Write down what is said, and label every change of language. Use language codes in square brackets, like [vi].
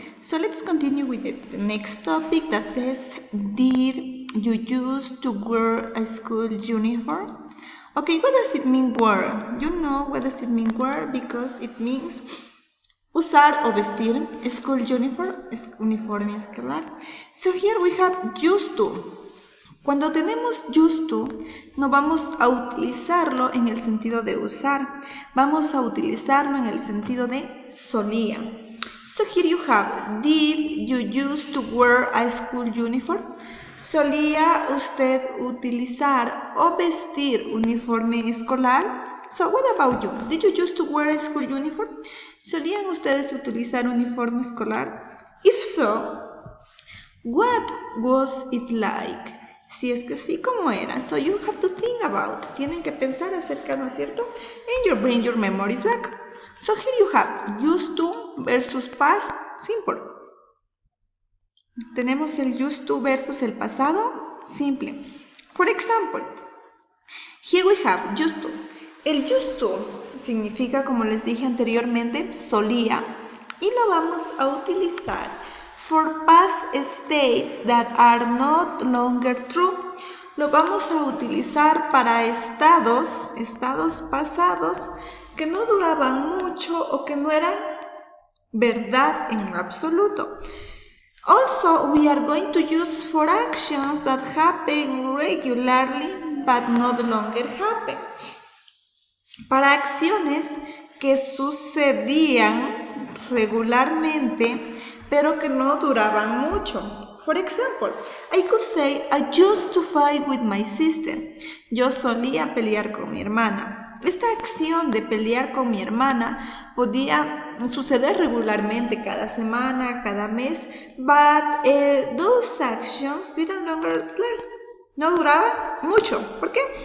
[en] So let's continue with the next topic that says, did you used to wear a school uniform? Okay, what does it mean wear? You know what does it mean wear, because it means [es] usar o vestir, [en] school uniform, [es] uniforme escolar. [en] So here we have used to. [es] Cuando tenemos used to, no vamos a utilizarlo en el sentido de usar, vamos a utilizarlo en el sentido de solía. [en] So here you have, did you used to wear a school uniform? [es] ¿Solía usted utilizar o vestir uniforme escolar? [en] So what about you? Did you used to wear a school uniform? [es] ¿Solían ustedes utilizar uniforme escolar? [en] If so, what was it like? [es] Si es que sí, ¿cómo era? [en] So you have to think about. [es] Tienen que pensar acerca, ¿no es cierto? [en] And you bring your memories back. So here you have used to versus past simple. [es] Tenemos el used to versus el pasado simple. [en] For example, here we have used to. [es] El used to significa, como les dije anteriormente, solía, y lo vamos a utilizar [en] for past states that are not longer true. [es] Lo vamos a utilizar para estados pasados que no duraban mucho o que no eran verdad en absoluto. [en] Also, we are going to use for actions that happen regularly but not longer happen. [es] Para acciones que sucedían regularmente pero que no duraban mucho. [en] For example, I could say, I used to fight with my sister. [es] Yo solía pelear con mi hermana. Esta acción de pelear con mi hermana podía suceder regularmente cada semana, cada mes, [en] but those actions didn't longer last. [es] No duraban mucho. ¿Por qué?